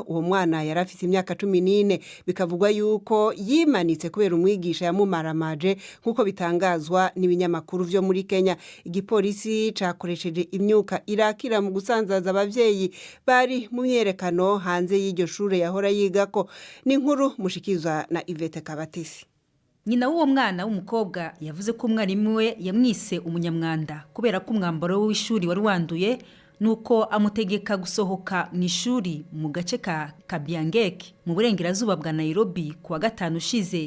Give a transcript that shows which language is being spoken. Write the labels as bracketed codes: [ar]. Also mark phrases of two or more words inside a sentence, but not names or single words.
[rn] Uwo mwana yari afite imyaka 14 bikavugwa yuko yimanitse kubera umwigisha yamumaramaje nk'uko bitangazwa n'ibinyamakuru vyo muri Kenya. Igipolisi cakoresheje imyuka irakira mu gusanzaza abavyeyi bari mu myerekano hanze y'iryo shure yahora yigako. Ni inkuru mushikizwa na Yvette Kabatesi. [rw] Nyina w'uwo mwana w'umukobwa yavuze ko umwarimu we yamwise umunyamwanda kubera ko umwambaro w'ishuri wari wanduye, nuko amutegeka gusohoka mu ishuri mu gace ka Kabiangeke mu burengerazuba bwa Nairobi kuwa gatanu ushize.